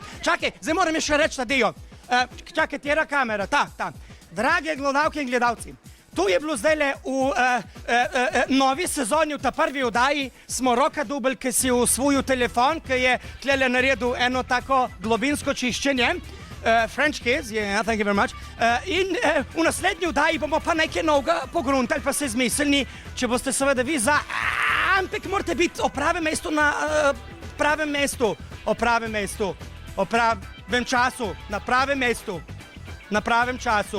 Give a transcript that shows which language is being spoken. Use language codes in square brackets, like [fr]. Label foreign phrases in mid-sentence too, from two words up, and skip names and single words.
[sl] Čakaj, zdaj moram še reči Tadejo. Čakaj, tjera kamera, ta. Drage gledalke in gledalci, tu je bilo zdajle v novi sezoni, v ta prvi oddaji, smo Roka dubl, ki si usvojil telefon, ki je tlele naredil eno tako globinsko čiščenje. [en] French kiss, yeah, thank you very much. [sl] In v naslednji oddaji bomo pa nekaj novega pogruntali, pa se zmislili, če boste seveda vi za... Ampak morate biti o pravem mestu na pravem mestu, o pravem mestu, o pravem času, na pravem mestu, na pravem času.